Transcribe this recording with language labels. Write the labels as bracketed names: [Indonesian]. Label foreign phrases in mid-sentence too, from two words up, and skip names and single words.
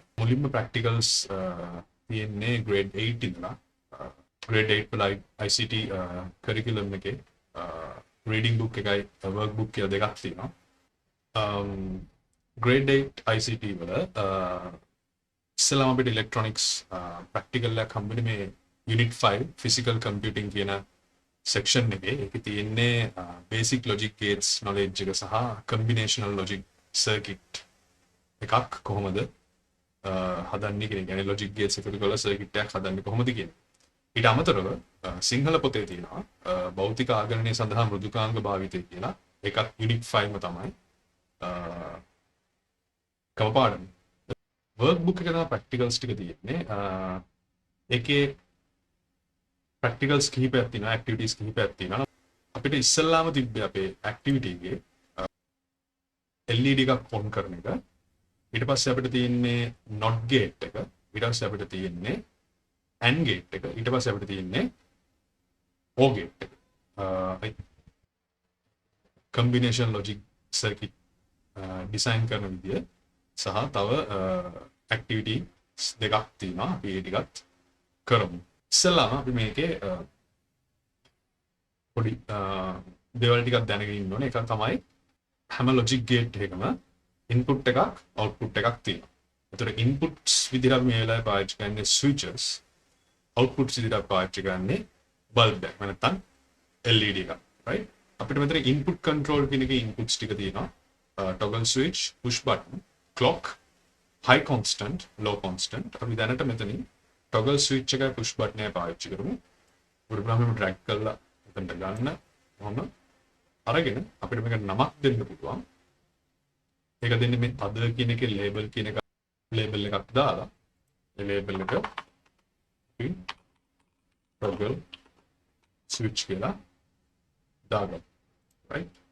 [Sinhala] මුලින්ම practicals තියෙන්නේ grade 8 ඉඳලා grade 8 වල [English] ICT curriculum [Sinhala] එකේ [English] reading book [Sinhala] එකයි workbook කියලා දෙකක් තියෙනවා. grade 8 ICT වල ඉස්සෙල්ලාම අපිට [English] electronics practical [Sinhala] එකක් හම්බෙන්නේ මේ [English] unit 5 physical computing [Sinhala] කියන section එකේ. ඒකේ තියෙන්නේ [English] basic logic gates knowledge [Sinhala] එක සහ [English] combinational logic circuit [Sinhala] එකක් කොහොමද හදන්නේ කියන එක. يعني [English] logic gates [Sinhala] එකතු කරලා circuit එකක් හදන්නේ කොහොමද කියන. ඊට අමතරව සිංහල පොතේ තියෙනවා භෞතික ආගණනය සඳහා මෘදුකාංග භාවිතය කියලා. ඒකත් unit 5 ම තමයි. කවපාඩම් workbook එක තමයි practicals ටික තියෙන්නේ. ඒකේ practicals කිහිපයක් තියෙනවා, activities කිහිපයක් තියෙනවා. අපිට ඉස්සෙල්ලාම තිබ්බේ අපේ activity එකේ LED එකක් on කරන එක. ඊට පස්සේ අපිට තියෙන්නේ [English] not gate [Sinhala] එක. ඊට පස්සේ අපිට තියෙන්නේ [English] and gate [Sinhala] එක. ඊට පස්සේ අපිට තියෙන්නේ [English] or gate [Sinhala] එක. [English] combination logic circuit design [Sinhala] කරන විදිය සහ තව activities දෙකක් තියෙනවා. අපි ඒ ටිකත් කරමු. ඉස්සෙල්ලාම අපි මේකේ පොඩි දේවල් ටිකක් දැනගෙන ඉන්න ඕනේ. ඒක තමයි හැම [English] logic gate [Sinhala] එකකම input එකක් output එකක් තියෙනවා. ඒතර inputs විදිහට මේ වෙලාවේ පාවිච්චි කරන්නේ switches, outputs විදිහට පාවිච්චි කරන්නේ bulb එක. නැත්නම් LED එක. right? අපිට මෙතන [English] input control [Sinhala] කියන එකේ inputs ටික තියෙනවා. [English] Toggle switch, push button, clock, high constant, low constant. [Sinhala] අපි දැනට මෙතනින් [English] toggle switch [Sinhala] එකයි [English] push button [Sinhala] එකයි පාවිච්චි කරමු. උඩරම drag කරලා එතනට ගන්න. කොහොම අරගෙන අපිට මේක නමක් දෙන්න පුළුවන්. ඒක දෙන්නේ මේ other කියන එකේ label කියන එක label එකක් දාලා ඒ label එක [English] toggle switch [Sinhala] කියලා දාගන්න. right?